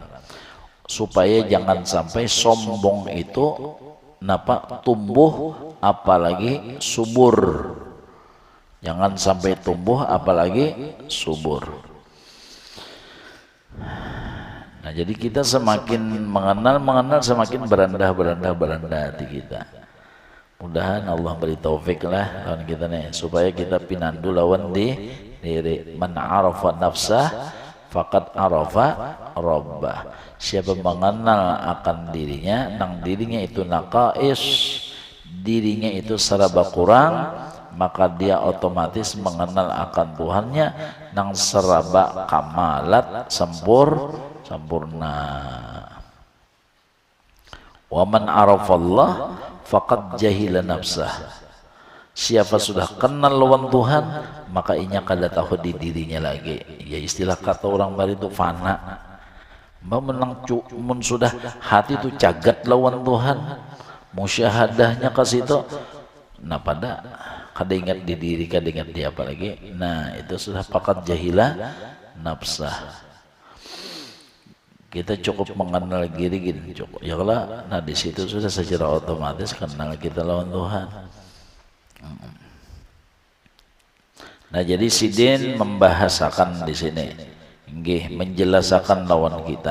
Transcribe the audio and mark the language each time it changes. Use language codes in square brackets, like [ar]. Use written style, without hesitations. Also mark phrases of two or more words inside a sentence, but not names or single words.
[bjn] Supaya jangan sampai sombong itu napa tumbuh apalagi subur. Jangan sampai tumbuh apalagi subur. Nah, jadi kita semakin mengenal semakin beranda hati kita. Mudahan Allah beri taufik lah lawan kita nih supaya kita pinandu lawan diri. [ar] Man arafa nafsah faqad arafa rabbah. [bjn] Siapa mengenal akan dirinya, nang dirinya itu naqais, dirinya itu serba kurang, maka dia otomatis mengenal akan Tuhannya nang serba kamalat sempurna. [ar] Wa man arafallah faqad jahila nafsah. [bjn] Siapa sudah kenal lawan Tuhan, maka inya kada tahu di dirinya lagi. Ya istilah kata orang baru itu fana. Mbak menang mun sudah hati itu cagat lawan Tuhan, musyahadahnya ke situ. Nah pada kada ingat di diri, kada ingat dia apa lagi. Nah itu sudah [ar] faqad jahila nafsah. [bjn] Kita cukup mengenal diri gini cukup ya kalau nah di situ sudah secara otomatis kenal kita lawan Tuhan. Nah jadi sidin membahasakan di sini nggih menjelaskan lawan kita.